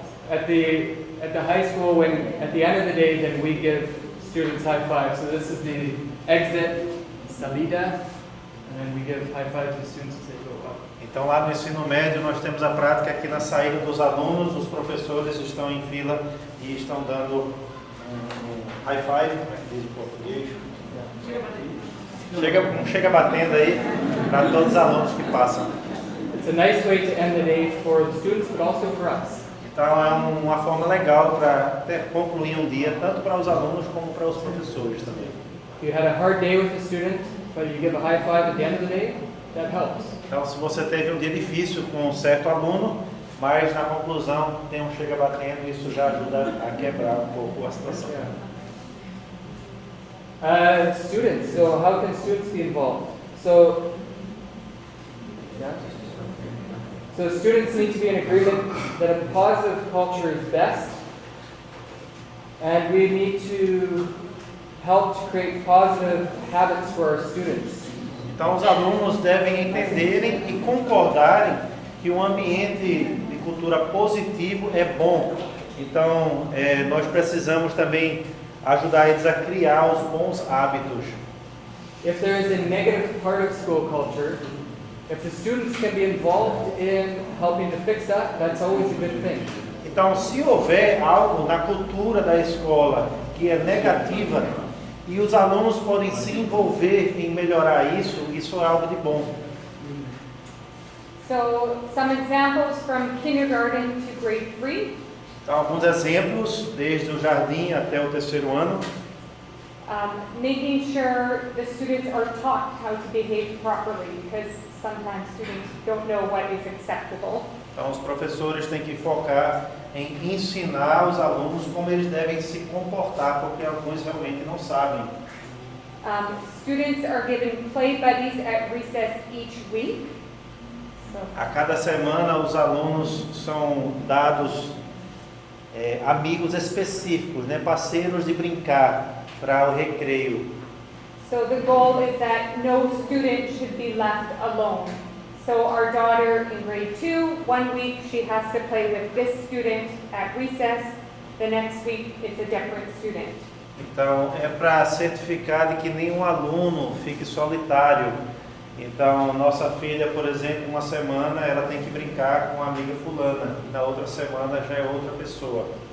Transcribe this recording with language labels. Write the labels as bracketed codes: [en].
[en] At the high school, when at the end of the day, then we give students high five. So this is the exit, salida, and then we give high five to the students as they go up. [pt] Então lá no ensino médio nós temos a prática que na saída dos alunos, os professores estão em fila e estão dando um high five, como é que diz em português? Chega batendo aí para todos os alunos que passam. [en] It's a nice way to end the day for the students, but also for us. [pt] Então é uma forma legal para concluir um dia, tanto para os alunos como para os professores também. [en] If you had a hard day with a student, but you give a high five at the end of the day, that helps. [pt] Então se você teve um dia difícil com um certo aluno, mas na conclusão tem um chega batendo, isso já ajuda a quebrar um pouco a situação. [en] Students, so how can students be involved? So students need to be in agreement that a positive culture is best, and we need to help to create positive habits for our students. [pt] Então os alunos devem entenderem e concordarem que um ambiente de cultura positivo é bom. Então nós precisamos também ajudar eles a criar os bons hábitos. [en] If there is a negative part of school culture, if the students can be involved in helping to fix that, that's always a good thing. [pt] Então, se houver algo na cultura da escola que é negativa e os alunos podem se envolver em melhorar isso, isso é algo de bom. [en] So, some examples from kindergarten to grade 3. [pt] Então, alguns exemplos, desde o jardim até o terceiro ano. [en] Making sure the students are taught how to behave properly, because sometimes students don't know what is acceptable. [pt] Então, os professores têm que focar em ensinar os alunos como eles devem se comportar, porque alguns realmente não sabem. [en] Students are given play buddies at recess each week. [pt] A cada semana, os alunos são dados amigos específicos, né, parceiros de brincar para o recreio. [en] So the goal is that no student should be left alone. So our daughter in grade 2, 1 week she has to play with this student at recess. The next week it's a different student. [pt] Então é para certificar de que nenhum aluno fique solitário. Então nossa filha, por exemplo, uma semana ela tem que brincar com a amiga fulana, e na outra semana já é outra pessoa.